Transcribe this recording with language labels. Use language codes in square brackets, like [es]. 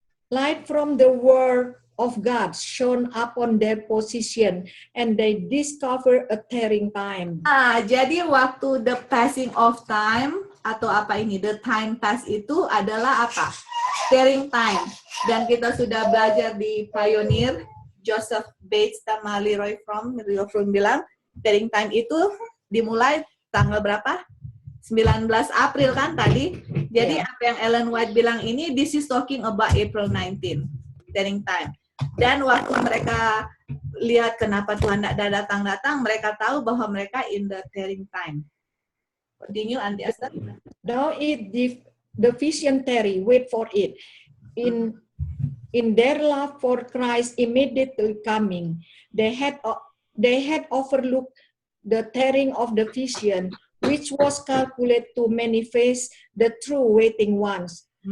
[en] Light from the word of God shone upon their position and they discover a tearing time. [id] Jadi waktu [en] the passing of time [id] atau apa ini, [en] the time pass [id] itu adalah apa? Tearing time. Dan kita sudah belajar di Pioneer, Joseph Bates sama Leroy Fromm bilang, tearing time itu dimulai tanggal berapa? 19 April kan tadi. Jadi apa yang Ellen White bilang ini, [en] this is talking about April 19, [id] tearing time. Dan waktu mereka lihat kenapa Tuhan tidak datang-datang, mereka tahu bahwa mereka [en] in the tearing time. Continue, Auntie Esther. Now the vision tarry, wait for it. In their love for Christ immediately coming, they had overlooked the tearing of the vision, which was calculated to manifest the true waiting ones.